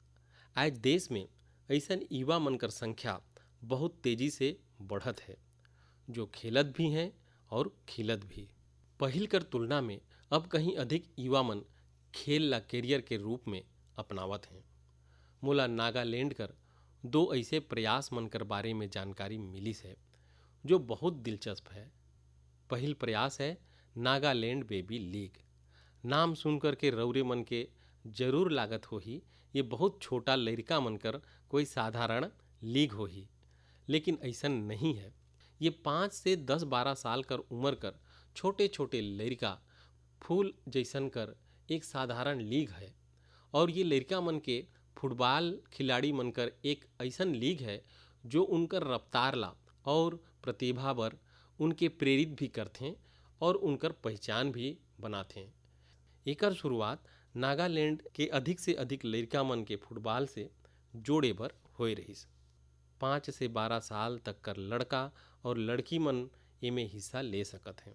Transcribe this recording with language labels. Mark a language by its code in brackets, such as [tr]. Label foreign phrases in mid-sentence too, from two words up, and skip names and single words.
[sck] आज देश में ऐसन युवा मन कर संख्या बहुत तेजी से बढ़त है, जो खेलत भी हैं और खिलत भी। पहिल कर तुलना में अब कहीं अधिक युवा मन खेल ला कैरियर के रूप में अपनावत हैं। मोला नागालैंड कर दो ऐसे प्रयास मन कर बारे में जानकारी मिलिस है जो बहुत दिलचस्प है। पहिल प्रयास है नागालैंड बेबी लीग। नाम सुनकर के रौरे मन के जरूर लागत होही ये बहुत छोटा लड़का मन कर कोई साधारण लीग होही, लेकिन ऐसन नहीं है। ये 5 से 10-12 साल कर उम्र कर छोटे छोटे लड़का फूल जैसन कर एक साधारण लीग है। और ये लड़का मन के फुटबॉल खिलाड़ी मनकर एक ऐसन लीग है जो उनकर रफ्तार ला और प्रतिभा बर उनके प्रेरित भी करथे और उनकर पहचान भी बनाथे। एकर शुरुआत नागालैंड के अधिक से अधिक लड़का मन के फुटबॉल से जोड़े बर होए रहिस। 5 से 12 साल तक कर लड़का और लड़की मन एमे हिस्सा ले सकत हैं।